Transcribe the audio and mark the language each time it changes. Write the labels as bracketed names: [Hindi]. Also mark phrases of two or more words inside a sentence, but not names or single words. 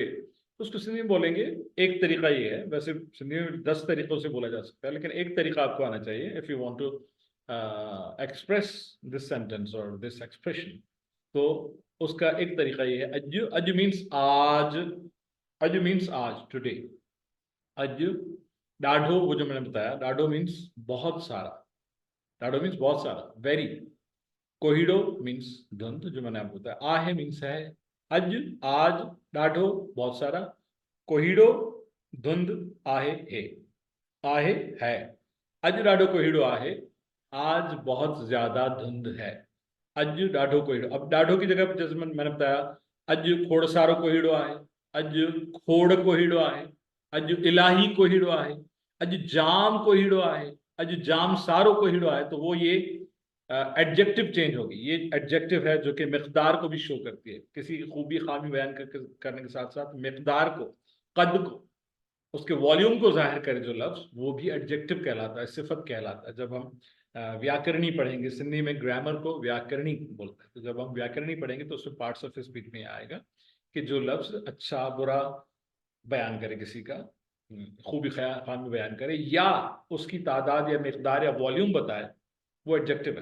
[Urdu] تو اس کو سندھی میں بولیں گے، ایک طریقہ یہ ہے، ویسے سندھی میں 10 طریقوں سے بولا جا سکتا ہے، لیکن ایک طریقہ آپ کو آنا چاہیے [English] if you want to express this sentence and this expression. [Urdu] تو اس کا ایک طریقہ یہ ہے، اج، اج مینز آج، اج مینز آج، ٹوڈے. اج، ڈاڈھو، وہ جو میں نے بتایا، ڈاڈھو مینز بہت سارا، ڈاڈھو مینز بہت سارا، ویری. کوہیڑو مینز دھند، جو میں نے آپ کو بتایا. آہے مینز ہے. اج، آج، ڈاڈھو بہت سارا، کوہیڑو دھند، آہے ہے. [Sindhi] अज डाढ़ो कोहिडो आहे, [Urdu] آج بہت زیادہ دھند ہے. [Sindhi] अज डाढ़ो कोहिडो, [Urdu] اب ڈاڈھو کی جگہ جیسے میں نے بتایا, [Sindhi] अज खोड़ सारो कोहिडो आहे, अज खोड़ कोहिडो आहे, अज इलाही कोहिडो आहे, अज जाम कोहिडो आहे, अज जाम सारो कोहिडो आहे। [Urdu] تو وہ یہ [English] adjective change [Urdu] ہوگی۔ یہ ایڈجیکٹو ہے جو کہ مقدار کو بھی شو کرتی ہے، کسی خوبی خامی بیان کرنے کے ساتھ ساتھ مقدار کو، قد کو، اس کے والیوم کو ظاہر کرے جو لفظ، وہ بھی ایڈجیکٹو کہلاتا ہے، صفت کہلاتا ہے. جب ہم ویاکرنی پڑھیں گے، سندھی میں گرامر کو ویاکرنی بولتے ہیں، تو جب ہم ویاکرنی پڑھیں گے تو اس میں [English] parts of speech [Urdu] میں آئے گا کہ جو لفظ اچھا برا بیان کرے، کسی کا خوبی خامی بیان کرے، یا اس کی تعداد یا مقدار یا والیوم بتائے، وہ ایڈجیکٹو ہے.